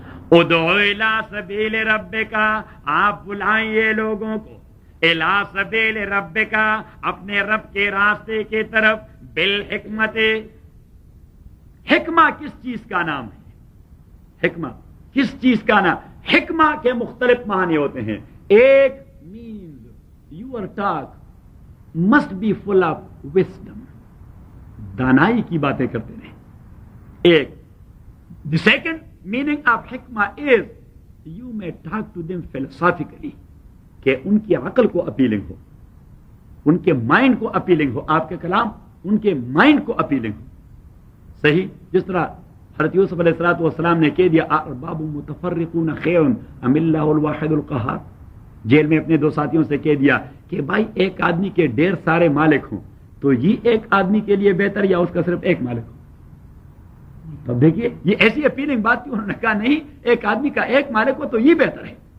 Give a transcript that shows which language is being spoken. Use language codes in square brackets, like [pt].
[ar] ادعو الی سبیل ربک, [ur] آپ بلائیے لوگوں کو الی سبیل ربک, اپنے رب کے راستے کی طرف. [ar] بالحکمت, [ur] حکمہ کس چیز کا نام ہے, حکمہ کس چیز کا نام, حکمہ کے مختلف معنی ہوتے ہیں. [en] ایک Your talk must be full of wisdom, [ur] دانائی کی باتیں کرتے رہے. [en] ایک, the second meaning of حکمہ is you may talk to them philosophically [ur] کہ ان کی عقل کو اپیلنگ ہو, ان کے مائنڈ کو اپیلنگ ہو, آپ کے کلام ان کے مائنڈ کو اپیلنگ ہو. صحیح, جس طرح حضرت یوسف علیہ الصلوۃ والسلام نے کہہ دیا [ar] ارباب متفرقون خیر ام اللہ الواحد القہار, [ur] جیل میں اپنے دو ساتھیوں سے کہہ دیا کہ بھائی ایک آدمی کے ڈیر سارے مالک ہوں تو یہ ایک آدمی کے لیے بہتر یا اس کا صرف ایک مالک ہو؟ تب دیکھیے یہ ایسی اپیلنگ بات تھی, انہوں نے کہا نہیں ایک آدمی کا ایک مالک ہو تو یہ بہتر ہے.